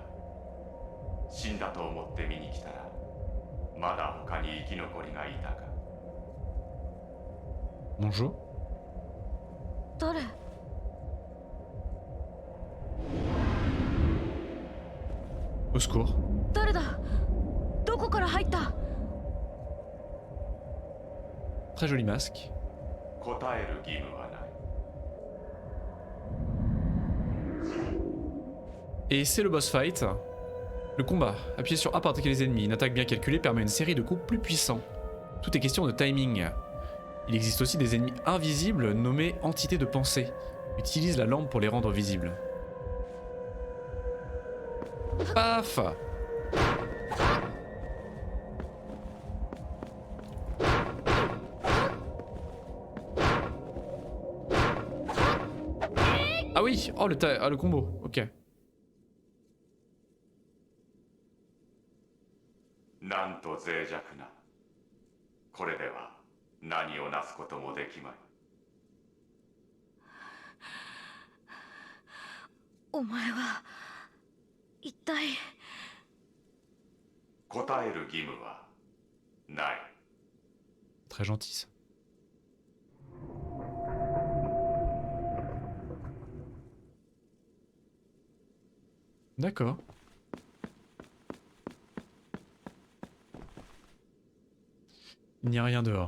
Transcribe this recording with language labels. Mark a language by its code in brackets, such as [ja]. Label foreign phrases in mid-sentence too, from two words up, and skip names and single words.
[ja] 死んだと思って見に来たらまだ他に生き残りがいたか。 [fr] Bonjour. [ja] 誰？ [fr] Au secours. [ja] 誰だ？どこから入った？ [fr] Très joli masque. [ja] 答える義務はない。 [fr] Et c'est le [en] boss fight. [fr] Le combat. Appuyer sur A pour attaquer les ennemis. Une attaque bien calculée permet une série de coups plus puissants. Tout est question de timing. Il existe aussi des ennemis invisibles nommés entités de pensée. Utilise la lampe pour les rendre visibles. Paf! Ah oui! Oh le combo, ok. [ja] なんと脆弱な。これでは何をなすこともできまい。お前は一体。答える義務はない。 [fr] Très gentil ça. D'accord. Il n'y a rien dehors.